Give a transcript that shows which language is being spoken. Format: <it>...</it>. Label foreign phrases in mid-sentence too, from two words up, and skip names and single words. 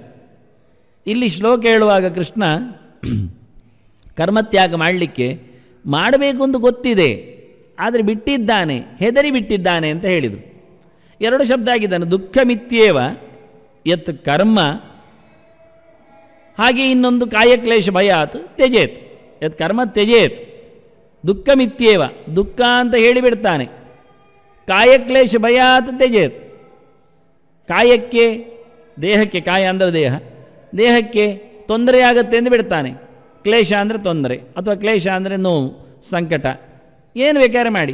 <kn>ಇಲ್ಲಿ ಶ್ಲೋಕ ಹೇಳುವಾಗ ಕೃಷ್ಣ ಕರ್ಮತ್ಯಾಗ ಮಾಡಬೇಕು ಅಂತ ಗೊತ್ತಿದೆ, ಆದರೆ ಬಿಟ್ಟಿದ್ದಾನೆ, ಹೆದರಿ ಬಿಟ್ಟಿದ್ದಾನೆ ಅಂತ ಹೇಳಿದರು. ಎರಡು ಶಬ್ದ ಆಗಿದ್ದಾನೆ,</kn> <sa>ದುಃಖ ಮಿತ್ಯೇವ ಯತ್ ಕರ್ಮ,</sa> <kn>ಹಾಗೆ ಇನ್ನೊಂದು</kn> <sa>ಕಾಯಕ್ಲೇಶ ಭಯಾತ್ ತ್ಯಜೇತ್, ಯತ್ ಕರ್ಮ ತ್ಯಜೇತ್. ದುಃಖ ಮಿತ್ಯೇವ,</sa> <kn>ದುಃಖ ಅಂತ ಹೇಳಿಬಿಡ್ತಾನೆ.</kn> <sa>ಕಾಯಕ್ಲೇಶ ಭಯಾತ್ ತ್ಯಜೇತ್,</sa> <kn>ಕಾಯಕ್ಕೆ, ದೇಹಕ್ಕೆ, ಕಾಯ ಅಂದರೆ ದೇಹ, ದೇಹಕ್ಕೆ ತೊಂದರೆಯಾಗತ್ತೆ ಎಂದು ಬಿಡ್ತಾನೆ. ಕ್ಲೇಶ ಅಂದರೆ ತೊಂದರೆ, ಅಥವಾ ಕ್ಲೇಶ ಅಂದರೆ ನೋವು, ಸಂಕಟ, ಏನು ಬೇಕಾದ್ರೆ ಮಾಡಿ.</kn>